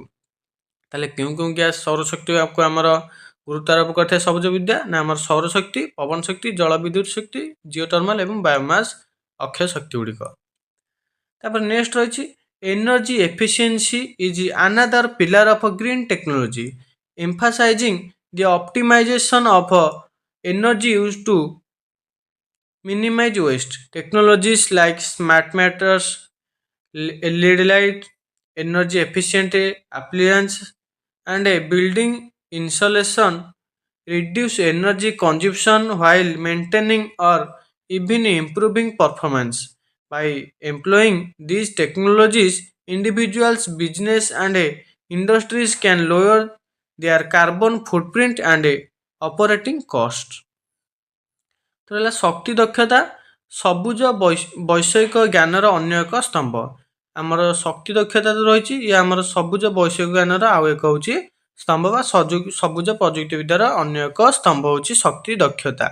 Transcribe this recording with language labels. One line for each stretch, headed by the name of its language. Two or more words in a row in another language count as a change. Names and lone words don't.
Odia: ତାହେଲେ କେଉଁ କେଉଁ ଗ୍ୟାସ୍ ସୌରଶକ୍ତିକୁ ଆମର ଗୁରୁତ୍ୱ ଆରୋପ କରିଥାଏ ସବୁଜ ବିଦ୍ୟା? ନା ଆମର ସୌରଶକ୍ତି, ପବନ ଶକ୍ତି, ଜଳବିଦ୍ୟୁତ୍ ଶକ୍ତି, ଜିଓଟର୍ମାଲ ଏବଂ ବାୟୋମାସ୍ ଅକ୍ଷୟ ଶକ୍ତି ଗୁଡ଼ିକ। ତାପରେ ନେକ୍ସଟ ରହିଛି
English: energy efficiency is another pillar of green technology emphasizing the optimization of energy used to minimize waste. Technologies like smart meters, LED light, energy efficient appliance, and a building insulation reduce energy consumption while maintaining or even improving performance. By employing these technologies, individuals, business, and industries can lower their carbon footprint and operating cost.
Odia: ତ ହେଲା ଶକ୍ତି ଦକ୍ଷତା ସବୁଜ ବୈଷୟିକ ଜ୍ଞାନର ଅନ୍ୟ ଏକ ସ୍ତମ୍ଭ। ଆମର ଶକ୍ତି ଦକ୍ଷତା ତ ରହିଛି, ଇଏ ଆମର ସବୁଜ ବୈଷୟିକ ଜ୍ଞାନର ଆଉ ଏକ ହେଉଛି ସ୍ତମ୍ଭ ବା ସବୁଜ ପ୍ରଯୁକ୍ତିବିଦ୍ୟାର ଅନ୍ୟ ଏକ ସ୍ତମ୍ଭ ହେଉଛି ଶକ୍ତି ଦକ୍ଷତା।